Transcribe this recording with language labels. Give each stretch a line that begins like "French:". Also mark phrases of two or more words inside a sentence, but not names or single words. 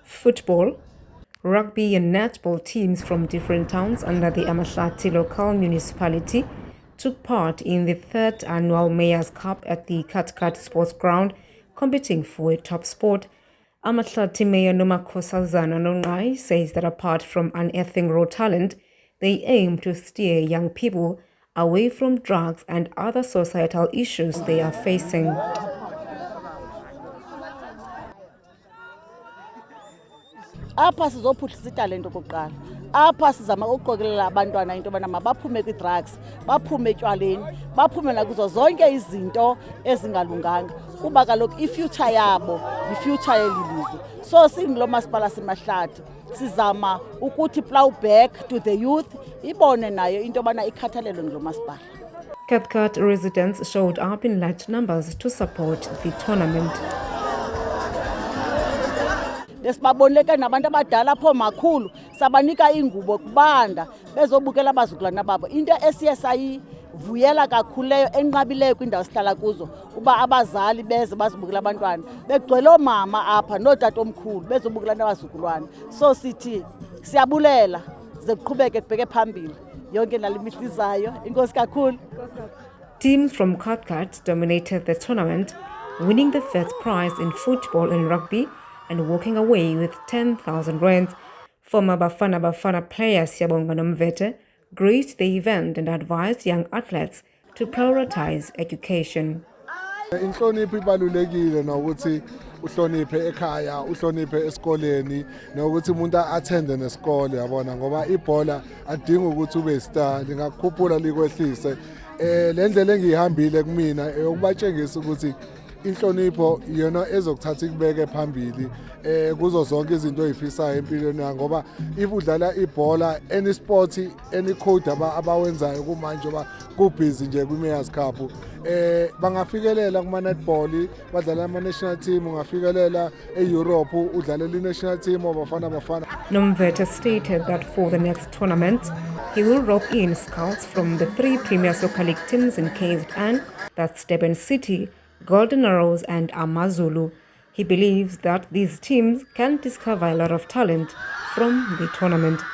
English: football, rugby and netball teams from different towns under the Amahlati local municipality took part in the third annual Mayor's Cup at the Katkat Sports Ground, competing for a top sport. Amahlati Mayor Nomakhosazana Nonqai says that apart from unearthing raw talent, they aim to steer young people away from drugs and other societal issues they are facing.
Xhosa: Apha sizophuhlisa italente okokuqala. Apha sizama ukuqokelela abantwana into yobana mabaphume kwi-drugs, baphume etywaleni, baphume nakuzo zonke izinto ezingalunganga. Kuba kaloku i-future yabo yi-future yeli lizwe. So singlo masipala seMahlathi sizama ukuthi
English: plow back to the youth,
Xhosa: ibone nayo into yobana ikhathalelwe nglo masipala.
English: Katkat residents showed up in large numbers to support the tournament.
Xhosa: Besibaboneke nabantu abadala apho makhulu sabanika ingubo kubanda bezobukela abazukulwana babo. Into esiye sayivuyela kakhulu leyo enqabileyo kwindawo sihlala kuzo uba abazali beze bazobukela abantwana begcwele oomama apha nootatomkhulu bezobukela nabazukulwana. So sithi siyabulela ze kuqhubeke kubheke phambili yonke nale mihla izayo. Inkosi kakhulu.
English: Teams from Katkat dominated the tournament, winning the first prize in football and rugby and walking away with 10,000 rands. Former Bafana player Siyabonga Nomvete graced the event and advised young athletes to prioritize education.
Zulu: Inhlonipho ibalulekile nokuthi uhloniphe ekhaya, uhloniphe esikoleni, nokuthi umuntu attende nesikole yabona ngoba ibhola adinga ukuthi ube star, lingakhuphula likwehlise. Le ndlela engihambile kumina ukubatshengisa ukuthi inhlonipho iyona ezokuthatha ikubeke phambili kuzo zonke izinto ezifisayo empilweni yakho ngoba if udlala ibhola
English: any sport any code
Zulu: abawenzayo kumanje ba kubhizi nje kwi-Mayor's Cup bangafikelela kuma netball badlala ama
English: national team,
Zulu: ungafikelela eEurope udlalela i-
English: national team
Zulu: Bafana.
English: Nomvete stated that for the next tournament he will rope in scouts from the 3 Premier Soccer League teams in KZN, that's Durban City, Golden Arrows and Amazulu. He believes that these teams can discover a lot of talent from the tournament.